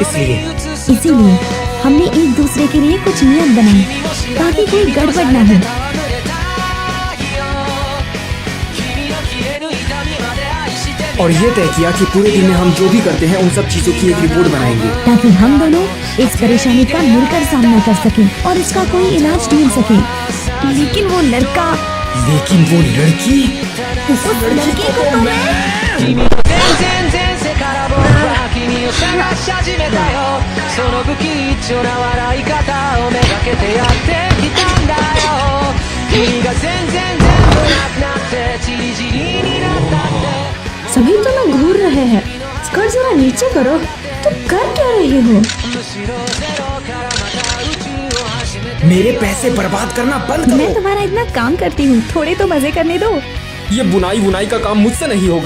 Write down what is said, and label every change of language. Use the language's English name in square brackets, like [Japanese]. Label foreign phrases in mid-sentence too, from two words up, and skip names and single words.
[Hindi] इसीलिए हमने एक दूसरे के लिए कुछ नियम बनाए ताकि कोई गड़बड़ ना हो। और ये तय किया कि पूरे दिन में हम जो भी करते हैं उन सब चीजों की एक रिपोर्ट बनाएंगे, ताकि हम दोनों इस परेशानी का मिलकर सामना कर सकें और इसका कोई इलाज ढूंढ सकें। लेकिन वो लड़का, लेकिन वो लड़की, उस लड़की को तो मैं [Japanese] 君の全然前世から僕は君を探し始めたよその不吉祥な笑い方をめがけてやってきたんだよ君が全然全部なくなってチリチリになったって [Hindi] सभी तुम्हें घूर रहे हैं। स्कर्ट जरा नीचे करो। तुम कर क्या रही हो? मेरे पैसे बर्बाद करना बंद करो। मैं तुम्हारा इतना काम करती हूँ, थोड़े तो मजे करने दो। ये बुनाई का काम मुझसे नहीं होगा।